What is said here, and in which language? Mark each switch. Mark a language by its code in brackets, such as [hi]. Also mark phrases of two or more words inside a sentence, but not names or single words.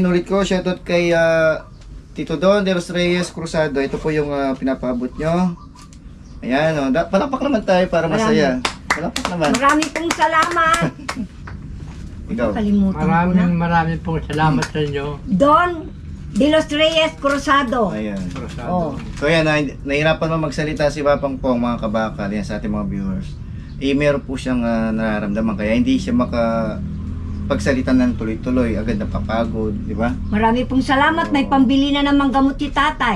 [tl] Ulit ko, shoutout kay Tito Don de los Reyes Cruzado. Ito po yung pinapaabot nyo. Ayan, palapak naman tayo para masaya. Palapak naman. Marami pong salamat. Ikaw. Kalimutan ko na. Maraming pong salamat sa inyo. Don de los Reyes Cruzado. Ayan. Oh. So yan, nahirapan mo magsalita si Papang Pong, mga kabakal, yan sa ating mga viewers. Meron po siyang nararamdaman, kaya hindi siya makapagsalita ng tuloy-tuloy, agad napapagod, di ba? Marami pong salamat. May pambili na namang gamot si tatay.